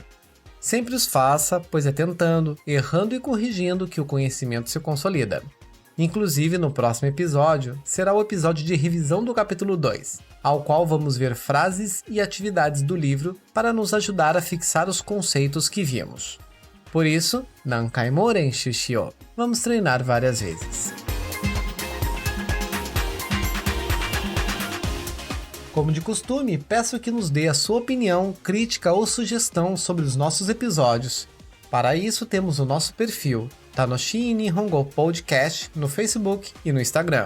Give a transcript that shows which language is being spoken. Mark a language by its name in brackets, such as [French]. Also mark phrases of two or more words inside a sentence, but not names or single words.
[Portuguese] Sempre os faça, pois é tentando, errando e corrigindo que o conhecimento se consolida. Inclusive, no próximo episódio, será o episódio de revisão do capítulo 2, ao qual vamos ver frases e atividades do livro para nos ajudar a fixar os conceitos que vimos. Por isso, [Japanese] 何回も練習しよう. [Portuguese] Vamos treinar várias vezes. Como de costume, peço que nos dê a sua opinião, crítica ou sugestão sobre os nossos episódios. Para isso, temos o nosso perfil, Tanoshi Nihongo Podcast, no Facebook e no Instagram.